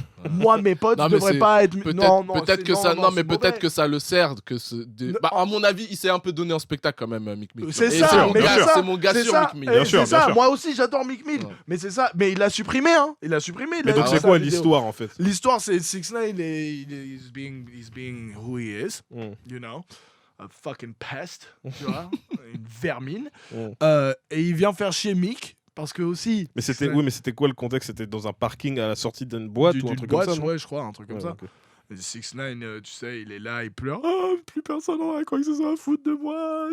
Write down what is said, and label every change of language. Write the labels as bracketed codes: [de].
[fr] Moi, mes potes ne devraient pas être. Peut-être que ça le sert. À mon avis, il s'est un peu donné en spectacle quand même, Meek Mill. C'est ça, c'est mon gars sur Meek Mill. Bien sûr. Moi aussi, j'adore Meek Mill. Mais c'est ça. Mais il l'a supprimé, hein. Mais donc, c'est quoi l'histoire en fait? L'histoire, c'est [en] 6ix9ine, he's being who he is, you know. A fucking pest, [fr] tu vois, une vermine. Et il vient faire chier Meek. Parce que aussi. Mais c'était quoi le contexte? C'était dans un parking à la sortie d'une boîte ou un truc comme ça? Ouais, je crois, un truc comme ça. Okay. 6ix9ine, tu sais, il est là, il pleure. Oh, plus personne n'aura quoi que ce soit à foutre de moi.